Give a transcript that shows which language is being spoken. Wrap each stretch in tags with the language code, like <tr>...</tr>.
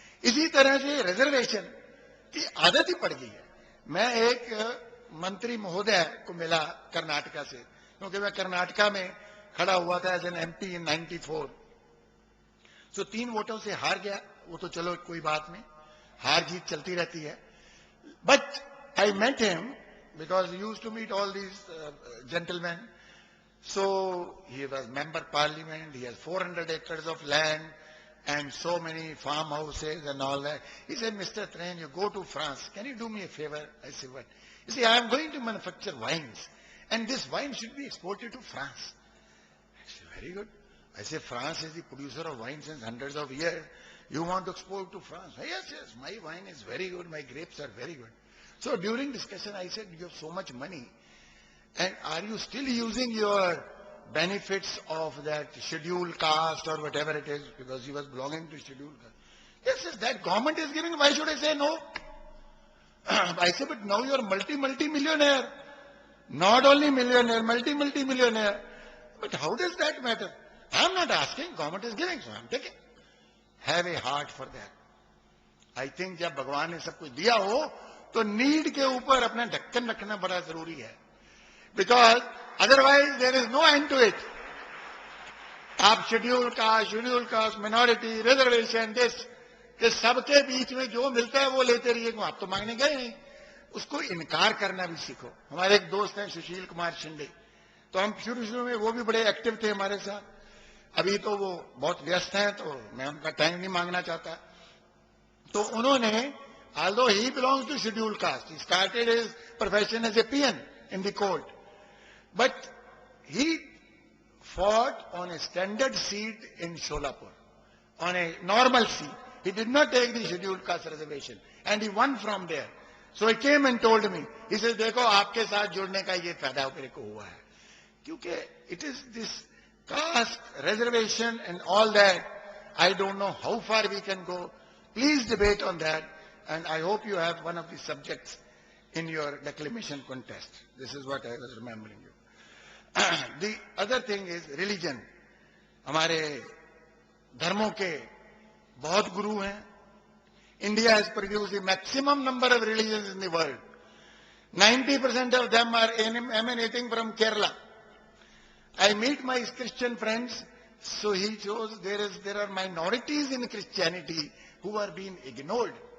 <hi>इसी तरह से रिजर्वेशन की आदत ही पड़ गई है. मैं एक मंत्री महोदय को मिला कर्नाटका से, क्योंकि मैं कर्नाटका में खड़ा हुआ था</hi> <en>As an MP in 94.</en> <hi>तो 3 वोटों से हार गया. वो तो चलो कोई बात नहीं, हार जीत चलती रहती है.</hi> <en>But I met him because he used to meet all these gentlemen. So he was member parliament. He has 400 acres of land and so many farmhouses and all that. He said, Mr. Train, you go to France. Can you do me a favor? I said, what? You see, I am going to manufacture wines, and this wine should be exported to France. I said, very good. I said, France is the producer of wine since hundreds of years. You want to export to France? Yes, yes, my wine is very good. My grapes are very good. So during discussion, I said, you have so much money, and are you still using your benefits of that scheduled caste or whatever it is, because he was belonging to scheduled caste? Yes, yes, that government is giving. Why should I say no? I said, but now you are multi-millionaire. Not only millionaire, multi-millionaire. But how does that matter? I am not asking, government is giving, so I am taking. Have a heart for that. I think</en> <hi>जब भगवान ने सब कुछ दिया हो, तो need के ऊपर अपना ढक्कन रखना बड़ा जरूरी है.</hi> <en>Because otherwise there is no end to it.</en> <hi>आप schedule caste, minority, reservation, this सबके बीच में जो मिलता है वो लेते रहिए. आप तो मांगने गए नहीं, उसको इनकार करना भी सीखो. हमारे एक दोस्त हैं सुशील कुमार शिंदे, तो हम शुरू में वो भी बड़े एक्टिव थे हमारे साथ. अभी तो वो बहुत व्यस्त हैं, तो मैं उनका टाइम नहीं मांगना चाहता. तो उन्होंने,</hi> <en>although he belongs to scheduled caste, he started his profession as a peon in the court, but he fought on a standard seat in Sholapur, on a normal seat. He did not take the scheduled caste reservation, and he won from there. So he came and told me, he says,</en> <hi>देखो आपके साथ जुड़ने का ये फायदा मेरे को हुआ है, क्योंकि</hi> <en>it is this caste reservation and all that. I don't know how far we can go. Please debate on that. And I hope you have one of the subjects in your declamation contest. This is what I was remembering you. The other thing is religion.</en> <hi>हमारे धर्मों के बहुत गुरु हैं.</hi> <en>India has produced the maximum number of religions in the world. 90% of them are emanating from Kerala. I meet my Christian friends, so he shows there are minorities in Christianity who are being ignored.</en>